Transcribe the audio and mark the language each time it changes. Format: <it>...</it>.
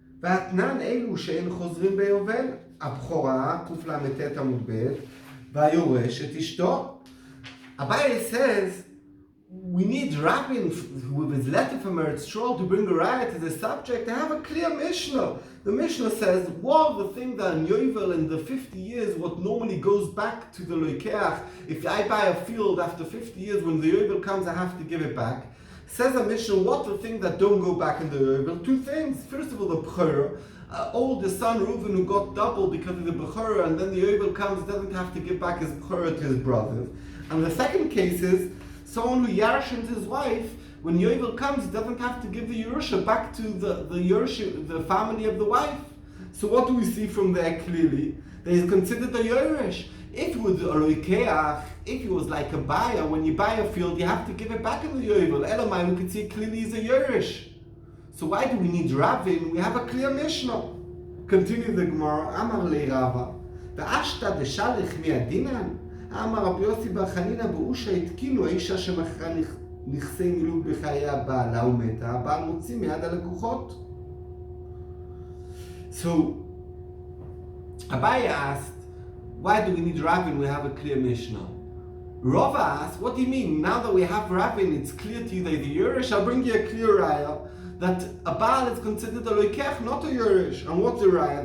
<he>והתנן אלו שאין חוזרים ביובל, הבכורה, קל"ט עמוד ב', והיורש את אשתו.</he> <en>Abaye says, we need Rabbin with his letter from Eretz Yisrael to bring a riot to the subject to have a clear Mishnah. The Mishnah says, well, the thing that in Yovel in the 50 years, what normally goes back to the Loikeach, if I buy a field after 50 years, when the Yovel comes, I have to give it back. Says a Mishnah, what the thing that don't go back in the Yovel? Two things. First of all, the Bechorah, oldest son Reuven who got double because of the Bechorah, and then the Yovel comes, doesn't have to give back his Bechorah to his brothers. And the second case is, someone who yarshins his wife, when Yovel comes, he doesn't have to give the Yerusha back to the family of the wife. So what do we see from there clearly? That he's considered a Yerush. If he was a Roikeach, if he was like a buyer, when you buy a field, you have to give it back in the Yovel. Elamai, we can see clearly he's a Yerush. So why do we need Ravin? We have a clear Mishnah. Continue the Gemara.</en> <arc>Amar le Rava. Ve'ashta deshalich mi'adinan.</arc> <he>אמר רבי יוסי בר חנינא באושה התקינו האישה שמכרה נכסי מילוג בחיי הבעלה ומתה, הבעל מוציא מיד הלקוחות.</he> <en>So, Abaye asked, why do we need Ravin? We have a clear Mishnah. Rava asked, what do you mean? Now that we have Ravin, it's clear to you that the Yerush, I'll bring you a clear raya that a Baal is considered a Loikech, not a Yerush. And what's the raya?</en>